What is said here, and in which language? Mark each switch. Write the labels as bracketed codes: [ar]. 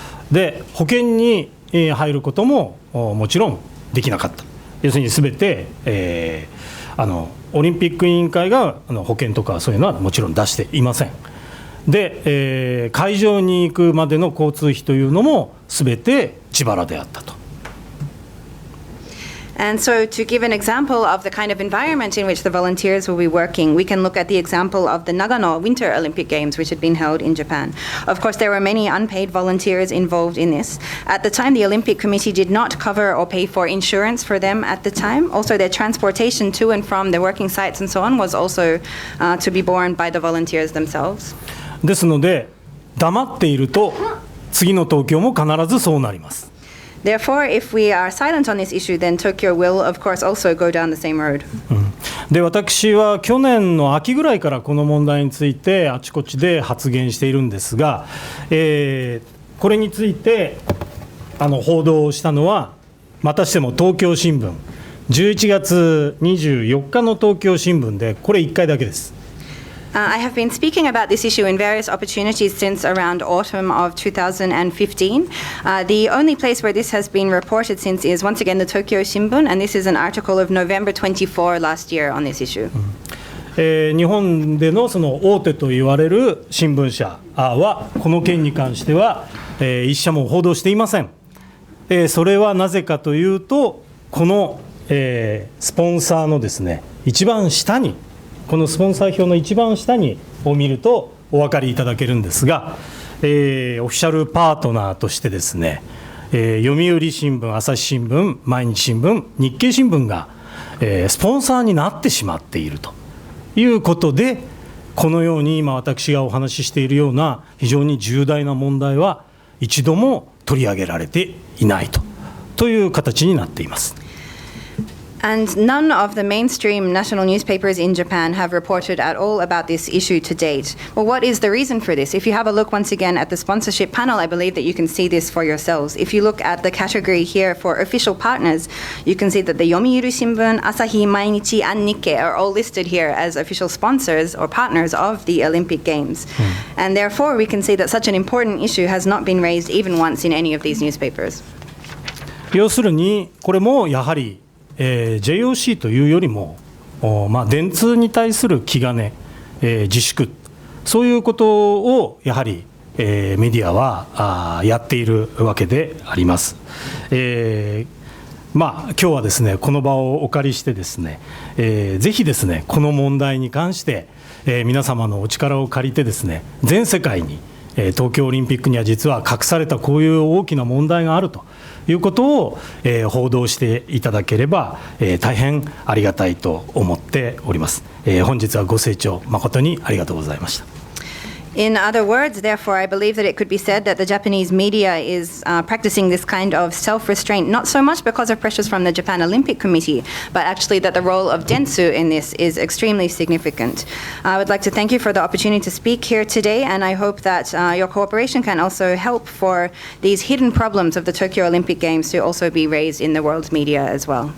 [ja] で、保険に入ることももちろんできなかった。要するにすべて、オリンピック委員会が保険とかそういうのはもちろん出していません。で、会場に行くまでの交通費というのもすべて自腹であったと。 [en] And so to give an example of the kind of environment in which the volunteers will be working, we can look at the example of the Nagano Winter Olympic Games, which had been held in Japan. Of course, there were many unpaid volunteers involved in this. At the time, the Olympic Committee did not cover or pay for insurance for them at the time. Also, their transportation to and from their working sites and so on was also to be borne by the volunteers themselves. [ja] ですので、黙っていると次の東京も必ずそうなります。 [en] Therefore, if we are silent on this issue, then Tokyo will, of course, also go down the same road. [ja] で、私は去年の秋ぐらいからこの問題についてあちこちで発言しているんですが、これについて報道をしたのはまたしても東京新聞11月24日の東京新聞でこれ1回だけです。 [en] I have been speaking about this issue in various opportunities since around autumn of 2015. The only place where this has been reported since is once again the Tokyo Shimbun, and this is an article of November 24 last year on this issue. [ja] 日本でのその大手と言われる新聞社はこの件に関しては一社も報道していません。それはなぜかというと、このスポンサーのですね、一番下に、このスポンサー表の一番下にを見るとお分かりいただけるんですが、オフィシャルパートナーとしてですね、読売新聞、朝日新聞、毎日新聞、日経新聞がスポンサーになってしまっているということで、このように今私がお話ししているような非常に重大な問題は一度も取り上げられていないという形になっています。 [en] And none of the mainstream national newspapers in Japan have reported at all about this issue to date. Well, what is the reason for this? If you have a look once again at the sponsorship panel, I believe that you can see this for yourselves. If you look at the category here for official partners, you can see that the Yomiuri Shimbun, Asahi, Mainichi, and Nikkei are all listed here as official sponsors or partners of the Olympic Games. And therefore, we can see that such an important issue has not been raised even once in any of these newspapers. [ja] 要するにこれもやはりJOC というよりも、電通に対する気兼ね、自粛、そういうことをやはり、メディアはやっているわけであります。今日はですね、この場をお借りしてですね、ぜひですね、この問題に関して、皆様のお力を借りてですね、全世界に、東京オリンピックには実は隠されたこういう大きな問題があるということを、報道していただければ、大変ありがたいと思っております。本日はご清聴誠にありがとうございました。 [en] In other words, therefore, I believe that it could be said that the Japanese media is practicing this kind of self-restraint, not so much because of pressures from the Japan Olympic Committee, but actually that the role of Dentsu in this is extremely significant. I would like to thank you for the opportunity to speak here today, and I hope that your cooperation can also help for these hidden problems of the Tokyo Olympic Games to also be raised in the world media as well.